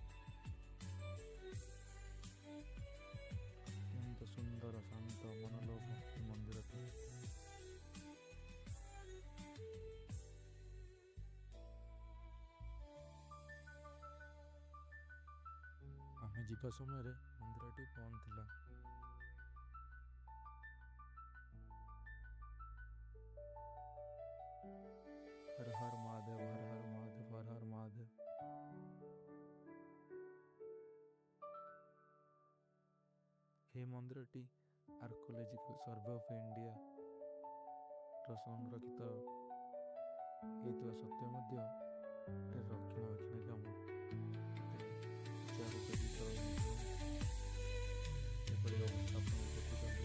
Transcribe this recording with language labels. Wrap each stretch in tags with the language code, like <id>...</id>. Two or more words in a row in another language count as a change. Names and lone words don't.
<or>ଅତ୍ୟନ୍ତ ସୁନ୍ଦର, ଶାନ୍ତ, ମନୋଲୋଭ ଏ ମନ୍ଦିରଟି। ଆମେ ଯିବା ସମୟରେ ମନ୍ଦିରଟି ବନ୍ଦ ଥିଲା।</or> <hi>हर हर महादेव, हर हर महादेव, हर हर महादेव।</hi> <or>ଏହି ମନ୍ଦିରଟି ଆର୍କୋଲୋଜିକାଲ ସର୍ଭେ ଅଫ୍ ଇଣ୍ଡିଆ ସଂରକ୍ଷିତ ହେଇଥିବା ସତ୍ତ୍ୱେ ମଧ୍ୟ ଏଠାରେ ରକ୍ଷଣାବେକ୍ଷଣ କାମ ଏପରି ଅବସ୍ଥା ଆପଣ ଦେଖୁଛନ୍ତି।</or>